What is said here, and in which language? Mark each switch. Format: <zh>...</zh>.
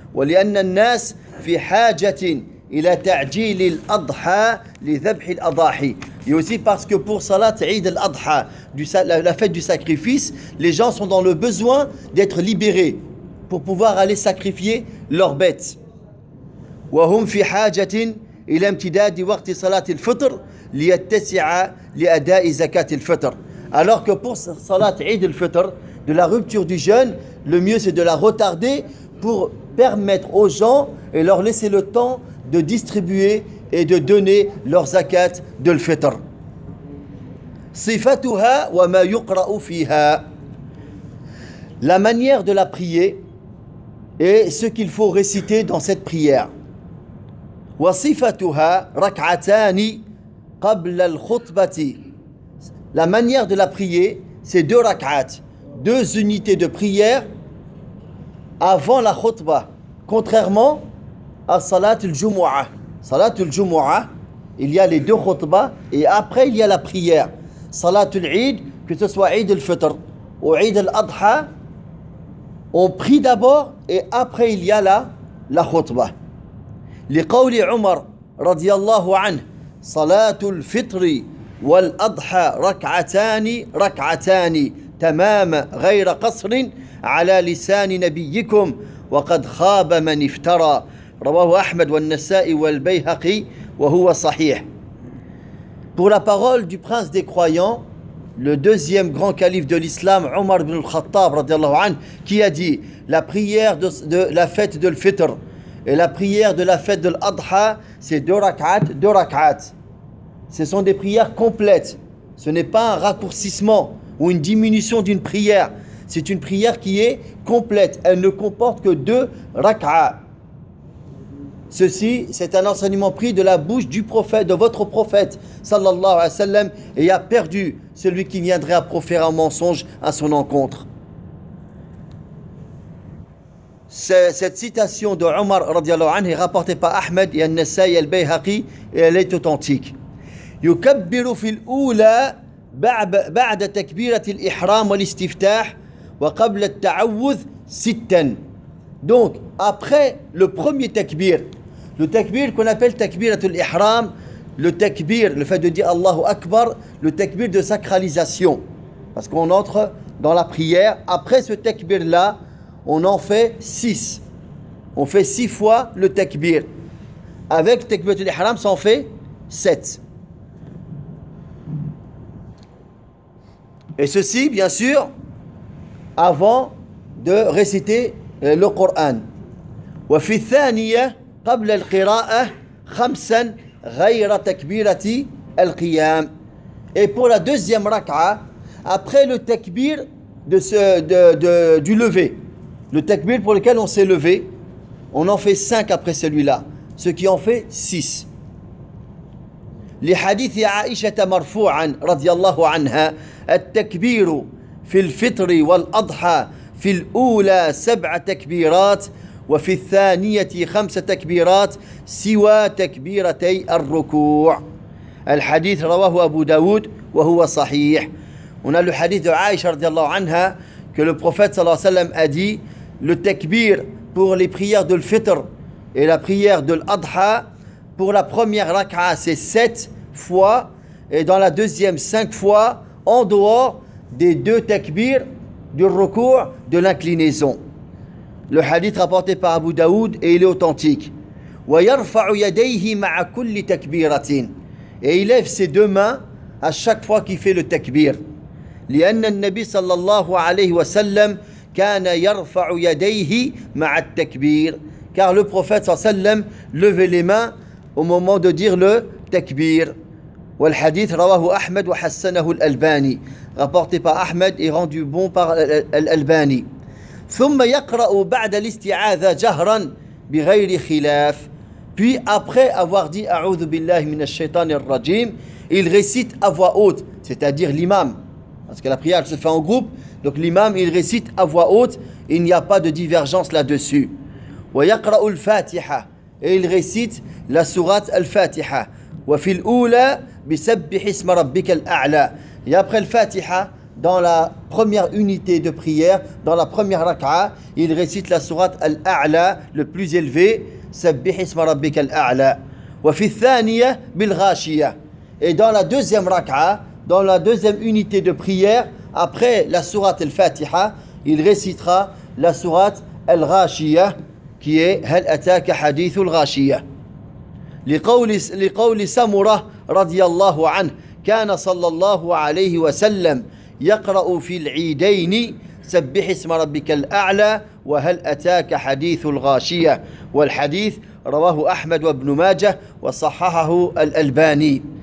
<ar>وَلِأَنَّ النَّاسِ فِي حَاجَةٍ إِلَى تَعْجِيلِ الْأَضْحَى لِذَبْحِ الْأَضَاحِ.</ar> <fr>Et aussi parce que pour Salat Eid al-Adha, la fête du sacrifice, les gens sont dans le besoin d'être libérés pour pouvoir aller sacrifier leurs bêtes.</fr> <ar>وَهُمْ فِي حَاجَةٍ إلى امتداد وقت صلاة الفطر ليتسع لأداء زكاة الفطر.</ar> <fr>Alors que pour Salat Eid al-Fitr, de la rupture du jeûne, le mieux c'est de la retarder pour permettre aux gens et leur laisser le temps de distribuer et de donner leur zakat de l'fitr.</fr> <ar>صفتها وما يقرأ فيها.</ar> <fr>La manière de la prier et ce qu'il faut réciter dans cette prière.</fr> <ar>وصفتها ركعتان قبل الخطبة.</ar> <fr>La manière de la prier, c'est deux rak'at, deux unités de prière avant la khutbah, contrairement à Salat al-Jumu'ah. Salat al-Jumu'ah, il y a les deux khutbahs et après il y a la prière. Salat al-Eid, que ce soit Eid al-Fitr ou Eid al-Adha, on prie d'abord et après il y a la khutbah.</fr> <ar>لقول عمر رضي الله عنه صلاة الفطر والأضحى ركعتان ركعتان تمام غير قصر على لسان نبيكم وقد خاب من افترى رواه أحمد والنسائي والبيهقي وهو صحيح.</ar> <fr>Pour la parole du prince des croyants, le deuxième grand calife de l'islam, Omar ibn al-Khattab رضي الله عنه, qui a dit: la prière de la fête de l'Fitr et la prière de la fête de l'Adha, c'est deux rak'at. Ce sont des prières complètes. Ce n'est pas un raccourcissement ou une diminution d'une prière. C'est une prière qui est complète. Elle ne comporte que deux rak'at. Ceci, c'est un enseignement pris de la bouche du prophète, de votre prophète, sallallahu alayhi wa sallam, et a perdu celui qui viendrait à proférer un mensonge à son encontre. Cette citation de Omar radiallahu anhu est rapportée par Ahmed et An-Nasa'i al-Bayhaqi et elle est authentique.</fr> <ar>يكبر في الأولى بعد تكبيرة الإحرام والاستفتاح وقبل التعوذ ستا.</ar> <fr>Donc après le premier takbir, le takbir qu'on appelle takbirة الإحرام, le takbir, le fait de dire Allahu Akbar, le takbir de sacralisation, parce qu'on entre dans la prière, après ce takbir là on en fait 6. On fait 6 fois le takbir. Avec takbirat al-ihram, ça en fait 7. Et ceci, bien sûr, avant de réciter le Coran.</fr> <ar>وَفِي الثَّانِيَةِ قبل القراءة خمسا غير تكبيرة القيام.</ar> <fr>Et pour la deuxième rak'a, après le takbir de ce, du lever, le takbir pour lequel on s'est levé, on en fait cinq après celui-là, ce qui en fait six.</fr> <ar>لحديث عائشة مرفوعا رضي الله عنها التكبير في الفطر والأضحى في الأولى سبع تكبيرات وفي الثانية خمس تكبيرات سوى تكبيرتي الركوع. الحديث رواه أبو داود وهو صحيح.</ar> <fr>On a le hadith de Aïcha رضي الله عنها que le prophète صلى الله عليه وسلم a dit le takbir pour les prières de l'fitr et la prière de l'adha. Pour la première rak'a, c'est 7 fois, et dans la deuxième, 5 fois, en dehors des deux takbirs du recours de l'inclinaison. Le hadith rapporté par Abu Daoud et il est authentique.</fr> <ar>وَيَرْفَعُ يَدَيْهِ مَعَ كُلِّ تَكْبِيرَةٍ</ar> <fr>Et il lève ses deux mains à chaque fois qu'il fait le takbir.</fr> <ar>لِأَنَّ النَّبِي صَلَّى اللَّهُ عَلَيْهِ وَسَلَّمْ كَانَ يَرْفَعُ يَدَيْهِ مَعَ التَّكْبِيرِ</ar> <fr>Car le prophète صلى الله عليه وسلم levait les mains au moment de dire le takbir.</fr> <ar>Wal hadith rawahu Ahmed wa hassanahu al-Albani,</ar> <fr>rapporté par Ahmed et rendu bon par al-Albani.</fr> <ar>Thumma yaqra'u ba'da al-isti'adha jahran bi ghayri khilaf.</ar> <fr>Puis après avoir dit</fr> <ar>a'udhu billahi minash shaitanir rajim,</ar> <fr>il récite à voix haute, c'est-à-dire l'imam, parce que la prière se fait en groupe, donc l'imam il récite à voix haute, il n'y a pas de divergence là-dessus.</fr> <ar>Wa yaqra'u al-Fatiha,</ar> <fr>et il récite la sourate Al-Fatiha.</fr> <ar>Wa fil oula bi sabbih isma rabbika al-a'la.</ar> <fr>Et après Al-Fatiha, dans la première unité de prière, dans la première rak'a, il récite la sourate Al-A'la, le plus élevé,</fr> <ar>sabbih isma rabbika al-a'la. Wa fi thaniya bil ghashiya.</ar> <fr>Et dans la deuxième rak'a, dans la deuxième unité de prière, après la sourate Al-Fatiha, il récitera la sourate Al-Ghashiya, qui est</fr> <ar>hal ataka hadith al-Ghashiya. لقول سمرة رضي الله عنه كان صلى الله عليه وسلم يقرأ في العيدين سبح اسم ربك الأعلى وهل أتاك حديث الغاشية والحديث رواه أحمد وابن ماجه وصححه الألباني.</ar>